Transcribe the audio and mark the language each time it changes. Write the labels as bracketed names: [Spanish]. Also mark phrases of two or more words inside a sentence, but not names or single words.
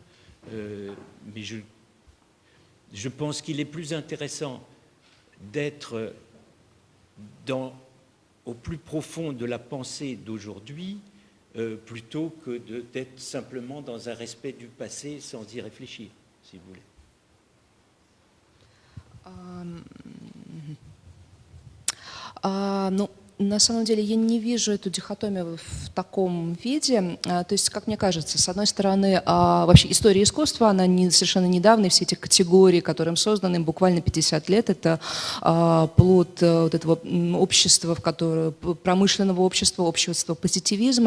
[French] Mais je pense qu'il est plus intéressant d'être au plus profond de la pensée d'aujourd'hui plutôt que d'être simplement dans un respect du passé sans y réfléchir, si vous voulez. [Russian] Ну, На самом деле я не вижу эту дихотомию в таком виде. То есть, как мне кажется, с одной стороны, вообще история искусства, она совершенно недавняя, все эти категории, которым созданы буквально 50 лет, это плод вот этого общества, промышленного общества, общества позитивизма.